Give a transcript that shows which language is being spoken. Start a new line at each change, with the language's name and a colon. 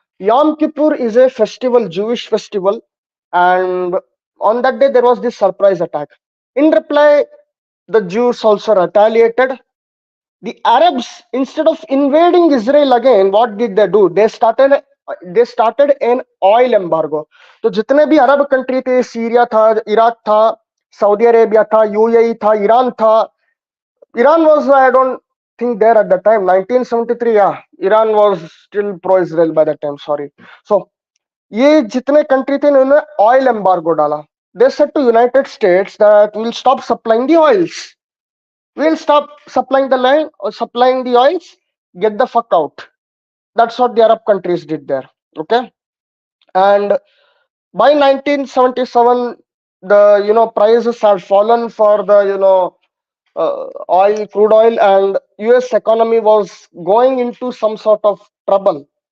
English: Yom Kippur is a festival, Jewish festival, and on that day there was this surprise attack. In reply, the Jews also retaliated. The Arabs, instead of invading Israel again, what did they do? They started an oil embargo.
Hindi: तो जितने भी Arab country थे, Syria था, Iraq था, Saudi Arabia था, UAE था, Iran था.
English: Iran was, I don't think there at the time, 1973, yeah, Iran was still pro-Israel by that time, sorry.
Hindi: So, ये जितने कंट्री थे उन्होंने ऑयल एम्बार्गो डाला.
English: They said to United States that we'll stop supplying the oils. We'll stop supplying the land or supplying the oils. Get the fuck out. That's what the Arab countries did there. Okay. And by 1977, the prices had fallen for the crude oil, and US economy was going into some sort of trouble.